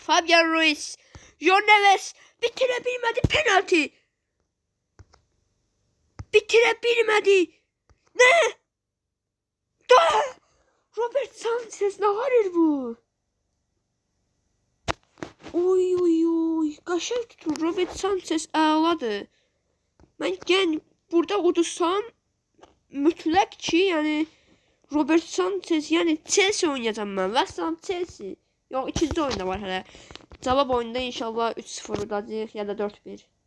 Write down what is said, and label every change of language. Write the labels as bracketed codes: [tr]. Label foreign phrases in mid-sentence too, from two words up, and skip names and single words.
[tr] João Neves bitirebilmedi penaltı. Ne? Robert Sanchez ne var bu? Oy. [az] Qəşəng tutur. Robert Sanchez əladır. Mən yəni burada udursam mütləq ki, yəni Robert Sanchez, yəni Chelsea oynayacağım mən. Vəssalam Chelsea. Yox, ikinci oyunda var hələ. Cavab oyunda inşallah 3-0 udacağıq ya da 4-1.